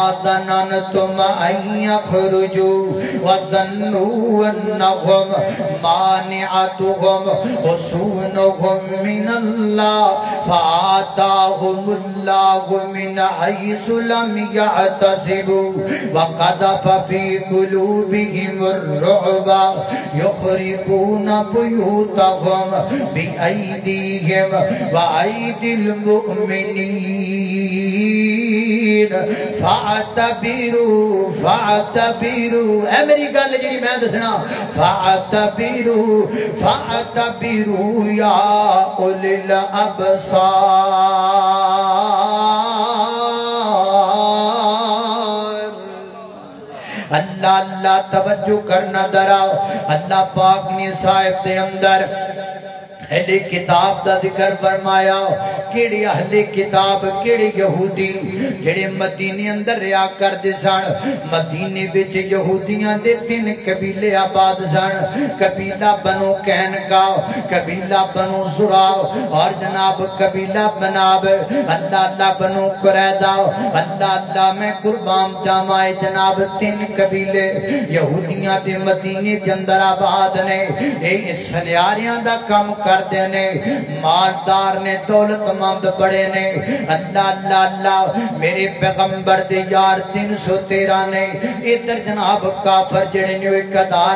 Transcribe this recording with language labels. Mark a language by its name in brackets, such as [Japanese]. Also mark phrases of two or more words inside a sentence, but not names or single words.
[Arabic] ظَنَنْتُمْ أَنْ يَخْرُجُوا وَظَنُّوا أَنَّهُمْ مَانِعَتُهُمْ حُصُونُهُمْ مِنَ اللَّهِ فَآتَاهُمُ اللَّهُ مِنْ حَيْثُ لَمْ يَحْتَسِبُوا وَقَذَفَ فِي قُلُوبِهِمُ الرُّعْبَ يُخْرِبُونَ بُيُوتَهُمْ بِأَيْدِيهِمْ وَأَيْدِي الْمُؤْمِنِينَ [Punjabi] فَاعْتَبِرُوا اے میری گل جڑی میں دسنا [Arabic] فَاعْتَبِرُوا يَا أُولِي الْأَبْصَارِ [Punjabi] اللہ اللہ توجہ کرنا دراؤ اللہ پاک نے صاحب دے اندر اہل کتاب دا ذکر فرمایا کیڑی اہل کتاب کیڑی یہودی جڑے مدینے اندر ریا کر دے سن مدینے وچ یہودیاں دے 3 قبیلے آباد سن قبیلہ بنو قینقاع قبیلہ بنو زرع اور جناب قبیلہ بناب اللہ اللہ بنو قریظہ اللہ اللہ میں قربان جامائے جناب 3 قبیلے یہودیاں دے مدینے دے اندر آباد نے سنیاریاں دا کم کردے نے مالدار نے دولت مند بڑے نے اللہ اللہ اللہ میرے پیغمبر دے یار 313 نے ادھر جناب کافر جڑے نے ایک ہزار